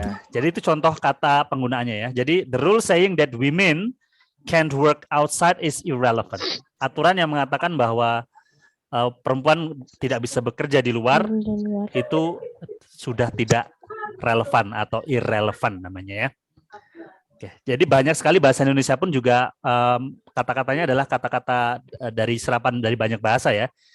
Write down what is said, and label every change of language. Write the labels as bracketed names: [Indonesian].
[Indonesian] Jadi itu contoh kata penggunaannya ya. Jadi [English] the rule saying that women can't work outside is irrelevant. [Indonesian] Aturan yang mengatakan bahwa perempuan tidak bisa bekerja di luar itu sudah tidak relevan atau irrelevant namanya ya. Oke, jadi banyak sekali bahasa Indonesia pun juga kata-katanya adalah kata-kata dari serapan dari banyak bahasa ya.